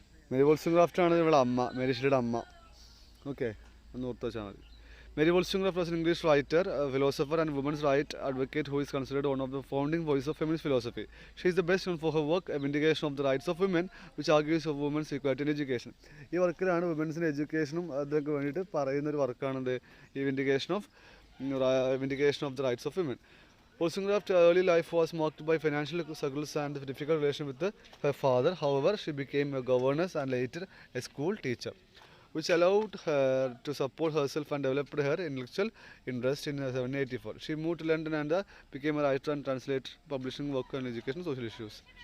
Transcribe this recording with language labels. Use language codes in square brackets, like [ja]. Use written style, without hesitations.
[ml] Mary വോൾസ്റ്റോൺക്രാഫ്റ്റാണ് ഇവളുടെ അമ്മ, Mary ഷെല്ലിയുടെ അമ്മ. ഓക്കെ, ഒന്ന് ഓർത്ത് വെച്ചാൽ മതി. [en] Mary Wollstonecraft was an English writer, a philosopher and women's rights advocate who is considered one of the founding voices of feminist philosophy. She is the best known for her work, A Vindication of the Rights of Women, which argues for women's equality in education. [ml] ഈ വർക്കിലാണ് വുമൻസിൻ്റെ എഡ്യൂക്കേഷനും അതൊക്കെ വേണ്ടിയിട്ട് പറയുന്ന ഒരു വർക്കാണെന്ത് ഈ vindication of the rights of women. [en] Wollstonecraft's early life was marked by financial struggles and a difficult relation with her father. However, she became a governess and later a school teacher, which allowed her to support herself and developed her intellectual interest in 1784. She moved to London and became a writer and translator, publishing work on education and social issues.